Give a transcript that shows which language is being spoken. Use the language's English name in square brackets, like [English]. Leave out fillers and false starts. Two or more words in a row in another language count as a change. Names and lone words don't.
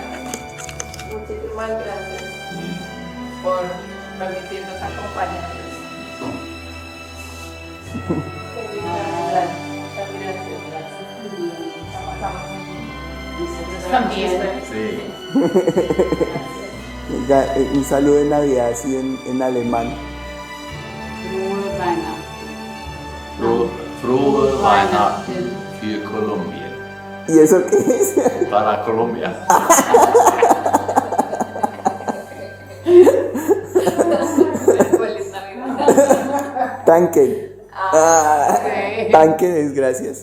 [Spanish] Muchísimas gracias por permitirnos acompañarnos. Feliz Navidad. Muchas gracias. También. Sí. Venga, un saludo de Navidad así en alemán. [German] Frohe Weihnachten für Colombia. [Spanish] ¿Y eso qué es? Para Colombia. Feliz Navidad. [German] Tanken. ok. [Spanish] Tanken es gracias.